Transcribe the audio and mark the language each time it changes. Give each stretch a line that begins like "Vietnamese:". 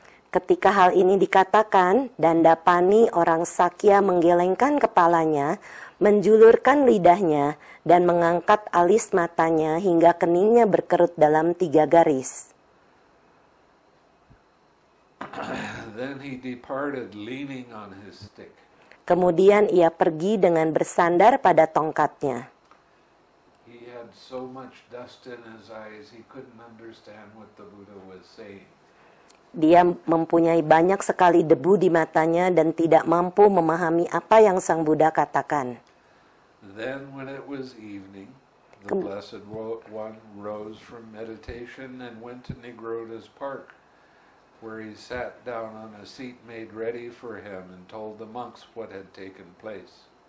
Indonesian: Ketika hal ini dikatakan, Dandapani orang Sakya menggelengkan kepalanya, menjulurkan lidahnya, dan mengangkat alis matanya hingga keningnya berkerut dalam 3 garis.
English: Then he departed leaning on his stick.
Indonesian: Kemudian ia pergi dengan bersandar pada tongkatnya.
English: He had so much dust in his eyes he couldn't understand what the Buddha was saying.
Indonesian: Dia mempunyai banyak sekali debu di matanya dan tidak mampu memahami apa yang Sang Buddha katakan.
English: Then when it was evening, the Blessed One rose from meditation and went to Nigroda's park, where he sat down on a seat made ready for him and told the monks what had taken place.